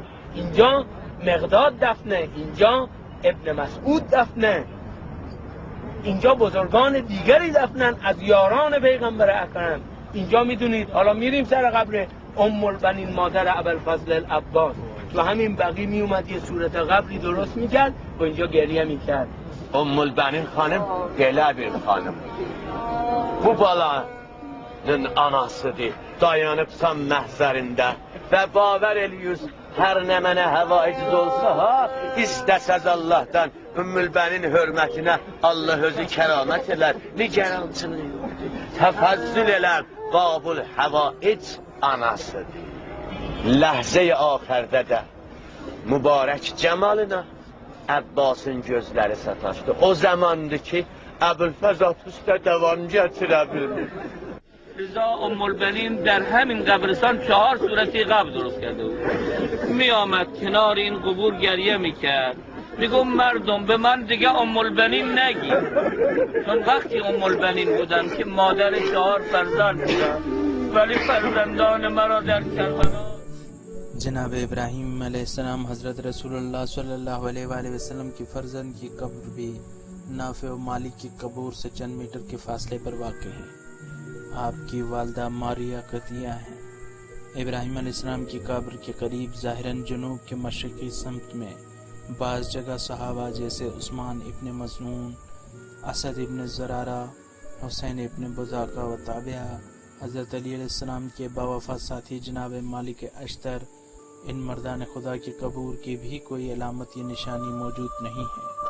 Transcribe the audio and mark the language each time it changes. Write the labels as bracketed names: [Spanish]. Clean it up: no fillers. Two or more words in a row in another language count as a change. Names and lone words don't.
[Persian] اینجا مقداد دفنه، اینجا ابن مسعود دفنه، اینجا بزرگان دیگری دفنن از یاران پیغمبر اکرم. اینجا میدونید حالا میریم سر قبر ام البنین مادر ابوالفضل العباس، تو همین بقی میومد یه صورت قبری درست میکرد و اینجا گریه میکرد. [Azerbaijani] ام البنین خانم گلبی خانم bu balanın anasıdır. Dayanıbsan məhzərində və baver eləyüz hər nə mənə həvaiz olsa ha, istəsəz Allahdan Ümmülbənin hörmətinə Allah özü kəramət elər, nigerançını təfəzzül elər, Babul həvaic anasıdır. Ləhzə-i axərdə də mübarək cəmalına Əbbasın gözləri sataşdı. O zamandır ki, Əbülfəz Atüstə devam gətirə bilmir. [Persian] رضا ام البنین در همین قبرستان 4 صورتی قبر درست کرده بود. می آمد کنار این قبور گریه میکرد، میگم مردم به من دیگه ام البنین نگی، چون وقتی ام البنین بودم که مادر 4 فرزند بودم، ولی فرزندان مرا در کربلا. [Urdu] جناب ابراہیم علیہ السلام حضرت رسول اللہ صلی اللہ علیہ وآلہ وسلم کی فرزند کی قبر بھی نافع و مالک کی قبور سے چند میٹر کے فاصلے پر واقع ہے. آپ کی والدہ ماریہ قطیہ ہیں. ابراہیم علیہ السلام کی قبر کے قریب ظاہراً جنوب کے مشرقی سمت میں بعض جگہ صحابہ جیسے عثمان ابن مظنون، اسد ابن زرارہ، حسین ابن بذاقہ و تابعہ، حضرت علی علیہ السلام کے باوفا ساتھی جناب مالک اشتر، ان مردان خدا کی قبور کی بھی کوئی علامت یا نشانی موجود نہیں ہے.